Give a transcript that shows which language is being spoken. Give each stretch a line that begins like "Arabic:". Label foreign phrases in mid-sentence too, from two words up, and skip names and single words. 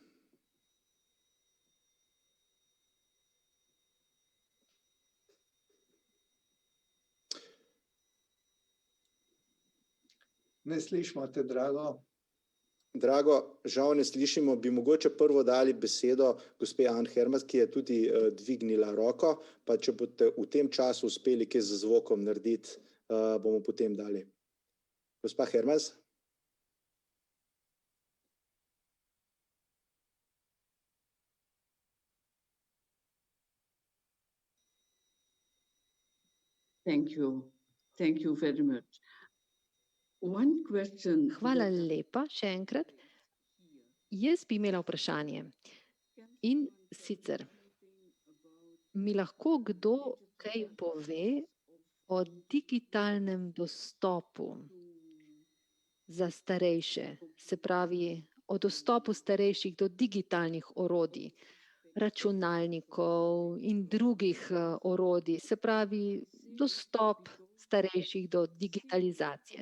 Slovenian: Ne slišimo te, Drago. Drago, žal ne slišimo, bi mogoče prvo dali besedo gospe Ann Hermas, ki je tudi dvignila roko, pa če boste v tem času uspeli kaj z zvokom narediti, bomo potem dali. Gospa Hermas?
English: Thank you very much. One question.
Slovenian: Hvala lepa, še enkrat. Jaz bi imela vprašanje. In sicer, mi lahko kdo kaj pove o digitalnem dostopu za starejše, se pravi o dostopu starejših do digitalnih orodij, računalnikov in drugih orodij, se pravi dostop starejših do digitalizacije.